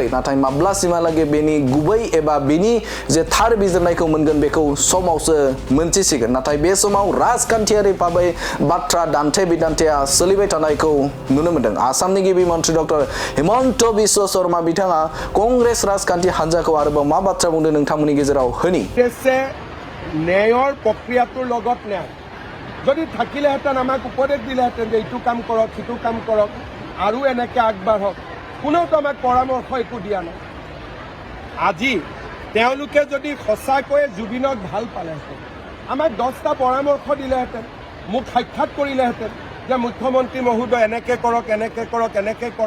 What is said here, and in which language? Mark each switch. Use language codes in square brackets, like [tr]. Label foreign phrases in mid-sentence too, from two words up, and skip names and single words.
[brx] नाथाय माब्लासिमहालागै बेनि गुबै एबा बिनि जे थार बिजिरनायखौ मोनगोन बेखौ समावसो मोनथिसिगोन। नाथाय बे समाव राजखान्थियारि भाबै बाथ्रा दान्थे बिदान्थेया सोलिबाय थानायखौ नुनो मोनदों। आसामनि गिबि मन्त्रि डक्टर हिमन्त बिश्व शर्मा बिथाङा कंग्रेस राजखान्थि हान्जाखौ आरोबाव मा बाथ्रा बुंदों नोंथांमोननि गेजेराव होनि। [as] ন্যায়ৰ প্ৰক্ৰিয়াটোৰ লগত ন্যায় যদি থাকিলেহেঁতেন আমাক উপদেশ দিলেহেঁতেন যে এইটো কাম কৰক সিটো কাম কৰক আৰু এনেকৈ আগবাঢ়ক, কোনেওতো আমাক পৰামৰ্শ একো দিয়া নাই। আজি তেওঁলোকে যদি সঁচাকৈয়ে জুবিনক ভাল পালেহেঁতেন আমাক 10টা পৰামৰ্শ দিলেহেঁতেন, মোক সাক্ষাৎ কৰিলেহেঁতেন যে মুখ্যমন্ত্ৰী মহোদয় এনেকৈ কৰক।